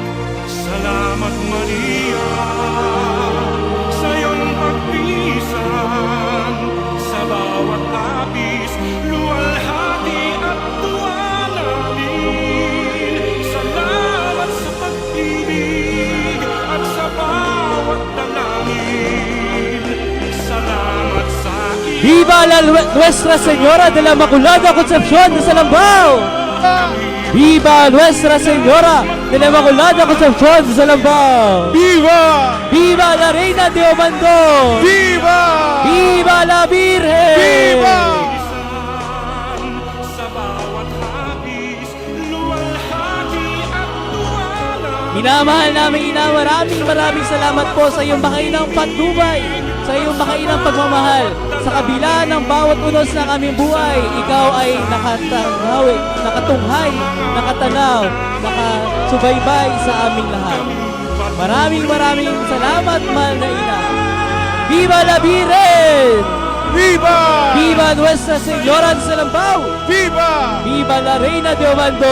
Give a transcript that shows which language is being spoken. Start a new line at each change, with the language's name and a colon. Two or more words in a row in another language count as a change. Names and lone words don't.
Filipino: Salamat Maria sa iyong pagpisan, sa bawat hapis, luwalhati at tuwa namin. Salamat sa pag-ibig at sa bawat dalangin. Salamat sa iyo.
Spanish: Viva la Nuestra Señora de la Inmaculada Concepcion de Salambao! Viva Nuestra Señora de la Inmaculada Concepcion de Salambao! Viva! Viva la Reina de Obando! Viva! Viva la Virgen! Viva!
Filipino: Sa bawat hapis, luwalhati at tuwa namin. Minamahal namin ina, maraming salamat po sa iyong makainang patnubay, sa iyong makainang pagmamahal. Sa kabila ng bawat unos ng aming buhay, ikaw ay nakatunghay, nakatanaw, nakasubaybay sa aming lahat. Maraming salamat, mahal na ina.
Spanish: Viva la Virgen! Viva! Viva Nuestra Señora de Salambao! Viva! Viva la Reina de Obando!